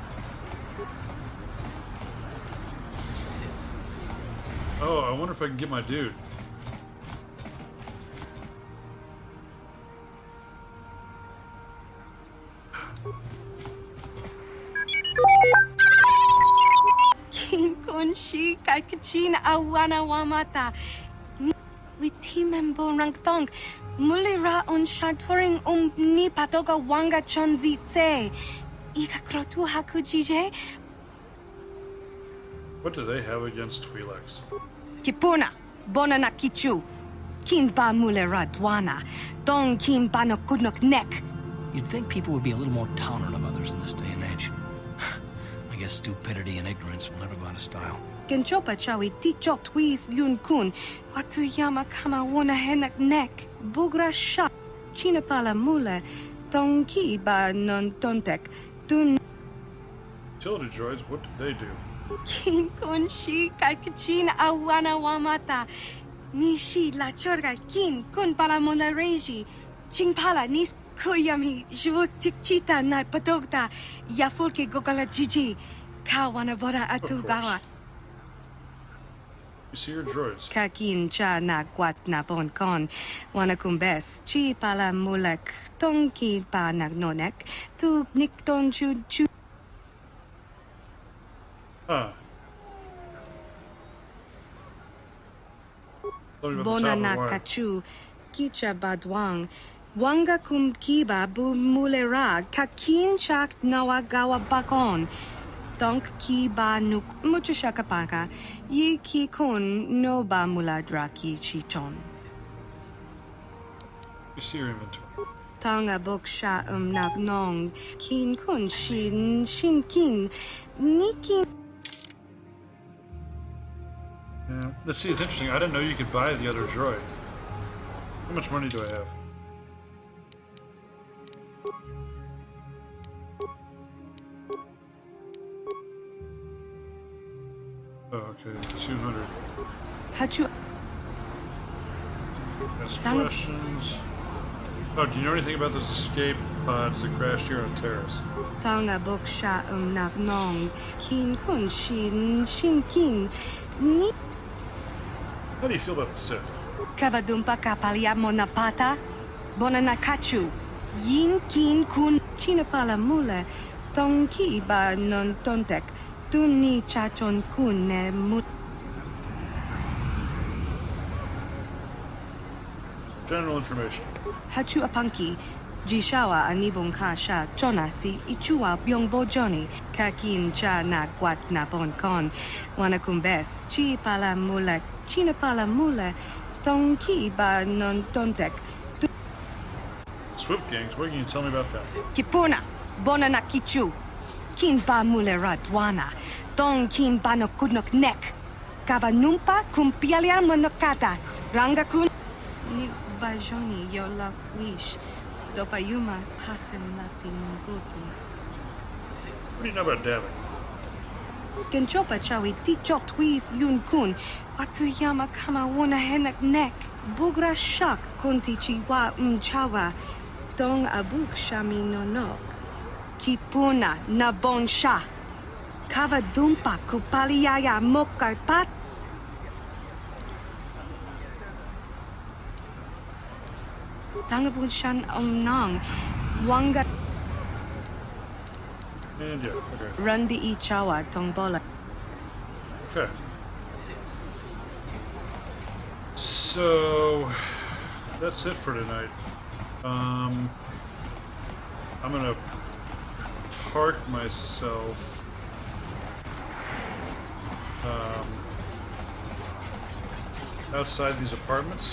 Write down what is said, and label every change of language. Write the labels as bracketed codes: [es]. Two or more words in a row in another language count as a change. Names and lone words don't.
[en] Oh, I wonder if I can get my dude. King Kunshi Kaikachin Awana Wamata. Witimembo Rangtong. Mulira on Shaturing Ni Patoga Wanga Chonzitse. Ikakrotu Hakujije. What do they have against Twi'leks? Kipuna, Bonana Kichu. Kin Ba Mulera Dwana. Dong Kin Bano Kudnok Neck. You'd think people would be a little more tolerant of others in this day and age. I guess stupidity and ignorance will never go out of style. Genchopa Chawi Tikchok Twiz Yun Kun. Watuyama Kama Wona Henak Neck. Bugra Sha. Chinapala Mule. Tonki Ba Non Tontek. Dun. Utility droids, what did they do? Kin Kunshi Kaikachin Awana Wamata. Nishi La Chorga Kin Kun Palamona Reji. Chingpala Nis Kuyami Jvuk Tikchita Na Patogta. Yafulke Gogala Jiji. Kawana Bora Atugawa. You see your droids. Kakin cha na kwat na bon kon. Wana kumbes. Chi pala mulek. Tonki pa nagnonek. Tu nikton chu chu. Bona na kachu. Kicha badwang. Wanga kum kiba bu mulera. Kakin chak nawagawa bakon. Donk ki ba nuk mucho shakapaka. Yi ki kon no ba muladraki chichon. You see your inventory. Tanga bok sha nagnong. Kin kun shin kin. Nikin. Yeah. Let's see, it's interesting. I didn't know you could buy the other droid. How much money do I have? Oh, okay, 200. Hachu. Ask questions. Oh, do you know anything about those escape pods that crashed here on Terrace? Tanga bok sha nagnong. Kin kun shin kin. Ni. How do you feel about the Sith? Kavadumpa kapalia monapata. Bonanakachu. Yin kin kun chinapala mule. Tonki ba non tontek. Tuni chachon kun ne mut. General information. Hachu apanki. Jishawa anibong kasha chonasi ichua byongbo joni. Kakin cha na kwat na bon kon. Wanakumbes. Chi pala mule. China pala mule. Tonki ba non tontek. Swoop gangs, what can you tell me about that? Kipuna. Bonana kichu. Kin ba mulera dwana. Dong kin ba no kudnok nek. Kavanumpa kumpialia monokata. Ranga kun. Ni bajoni yo la wish. Dopayuma pasen lafti ngutu. What do you know about dabbing? Genchopa chawi tikchok twis yun kun. Watuyama kama wona henak nek. Bugra shak kunti chiwa chawa. Dong abuk shami nonok. Kipuna na bon sha. Kava dumpa kupaliaya mokarpat. Tangabun shan omnang. Wanga. And yeah, okay. Rundi I chawa tongbola. Okay. So that's it for tonight. I'm gonna park myself outside these apartments.